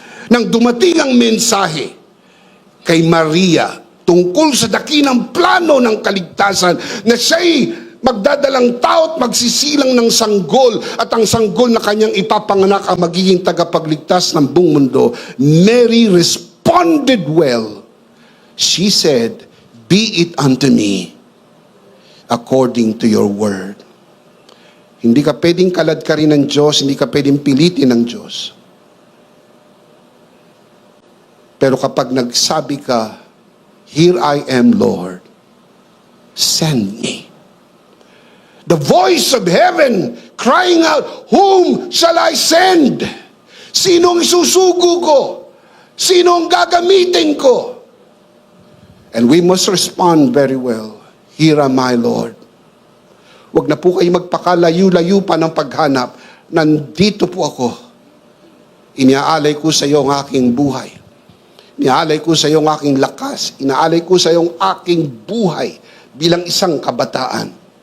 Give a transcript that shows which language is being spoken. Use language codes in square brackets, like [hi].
[tl] Nang dumating ang mensahe kay Maria tungkol sa dakilang plano ng kaligtasan na siya'y magdadalang tao at magsisilang ng sanggol at ang sanggol na kanyang ipapanganak ang magiging tagapagligtas ng buong mundo, [en] Mary responded well. She said, "Be it unto me according to your word." [tl] Hindi ka pwedeng kalad ka rin ng Diyos, hindi ka pwedeng pilitin ng Diyos. Pero kapag nagsabi ka, [en] "Here I am, Lord, send me." The voice of heaven crying out, "Whom shall I send?" [tl] Sinong isusugo ko? Sinong gagamitin ko? [en] And we must respond very well. Here am I, Lord. [tl] Huwag na po kayo magpakalayo-layo pa ng paghanap. Nandito po ako. Iniaalay ko sa iyo ang aking buhay. Iniaalay ko sa iyo ang aking lakas. Inaalay ko sa iyo ang aking buhay bilang isang kabataan.